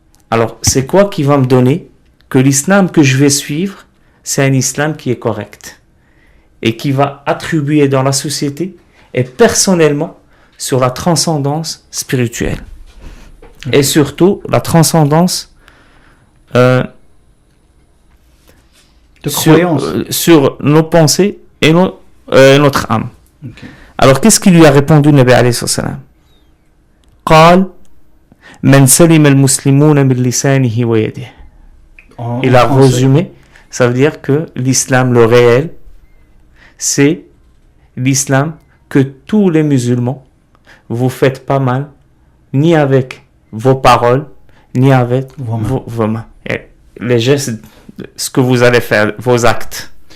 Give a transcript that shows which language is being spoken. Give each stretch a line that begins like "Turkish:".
French: Alors, c'est quoi qui va me donner que l'islam que je vais suivre, c'est un islam qui est correct et qui va attribuer dans la société et personnellement sur la transcendance spirituelle et surtout la transcendance De croyance. sur nos pensées et notre âme. Ok. Alors, qu'est-ce qu'il lui a répondu, Nabi alayhi salam?
Arabic: قال من سلم المسلمون من لسانه ويده.
French: Il a résumé, ça veut dire que l'islam, le réel, c'est l'islam que tous les musulmans, vous faites pas mal, ni avec vos paroles, ni avec vos mains. Et les gestes, ce que vous allez faire, vos actes.